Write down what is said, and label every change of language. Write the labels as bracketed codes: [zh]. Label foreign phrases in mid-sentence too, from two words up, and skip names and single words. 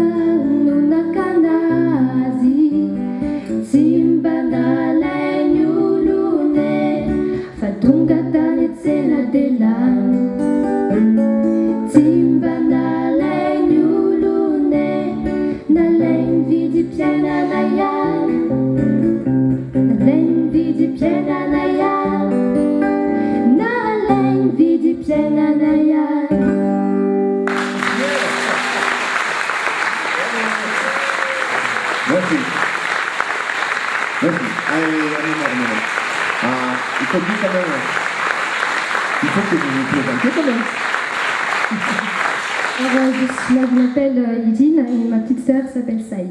[mg] no nakanazy tsy mba nalainy olone fa tonga tany tsena delany tsy mba nalainy olone nalainy vidim-piainana ihany nalainy vidim-piainana ihany nalainy vidim-piainana ihany. [fr] Merci. Merci. Allez, il faut dire quand même, il faut que vous vous présentiez quand même. Alors, moi, je m'appelle Idine et ma petite sœur s'appelle Saïd.